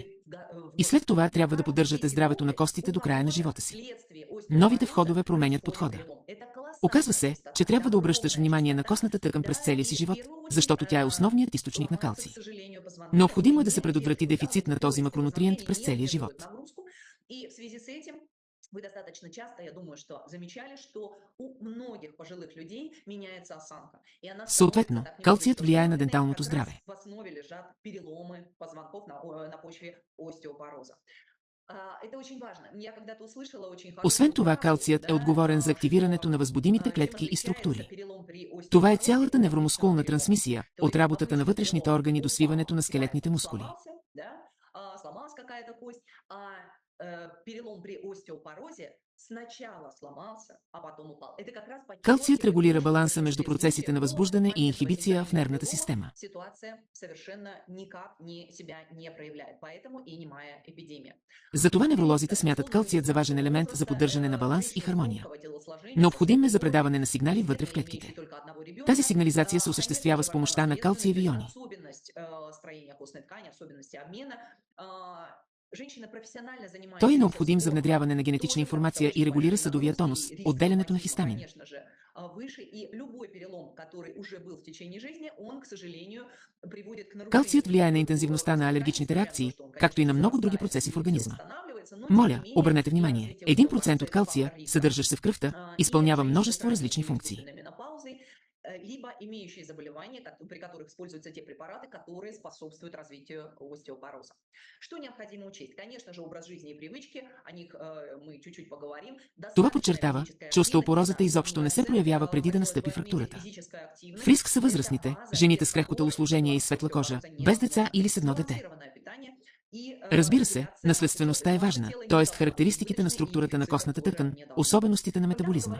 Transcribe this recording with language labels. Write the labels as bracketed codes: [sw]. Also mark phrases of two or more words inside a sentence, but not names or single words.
[bg] И след това трябва да поддържате здравето на костите до края на живота си. Новите входове променят подхода. Оказва се, че трябва да обръщаш внимание на костната тъкан през целия си живот, защото тя е основният източник на калций. Необходимо е да се предотврати дефицит на този макронутриент през целия живот. [ru] Вы достаточно часто, я думаю, что замечали, что у многих пожилых людей меняется осанка. И она [bg] Съответно, калцият влияе на денталното здраве. [ru] в основе лежат переломы позвонков на почве остеопороза. Это очень важно. Я когда-то услышала очень хорошо. [bg] Освен това, калцият е отговорен за активирането на възбудимите клетки и структури. Това е цялата невромускулна трансмисия, от работата на вътрешните органи до свиването на скелетните мускули. [ru] Сломалась какая-то кость, перелом при остеопорозе сначала сломался, а потом упал. Это как раз [bg] Калцият регулира баланса между процесите на възбуждане и инхибиция в нервната система. [ru] Ситуация совершенно никак себя не проявляет, поэтому и немая эпидемия. [bg] Затова невролозите смятат калцият за важен елемент за поддържане на баланс и хармония. Необходим е за предаване на сигнали вътре в клетките. Тази сигнализация се осъществява с помощта на калциеви иони. Той е необходим за внедряване на генетична информация и регулира съдовия тонус, отделянето на хистамин. Калцият влияе на интензивността на алергичните реакции, както и на много други процеси в организма. Моля, обърнете внимание, 1% от калция, съдържащ се в кръвта, изпълнява множество различни функции. [ru] Либо имеющие заболевания, при которых используются те препараты, которые способствуют развитию остеопороза. Что необходимо учесть? Конечно же, образ жизни и привычки, о них мы чуть-чуть поговорим. [bg] Това подчертава, че остеопорозата изобщо не се проявява преди да настъпи фрактурата. В риск са възрастните, жените с крехко телосложение и светла кожа, без деца или с едно дете. Разбира се, наследствеността е важна, т.е. характеристиките на структурата на костната тъкан, особеностите на метаболизма.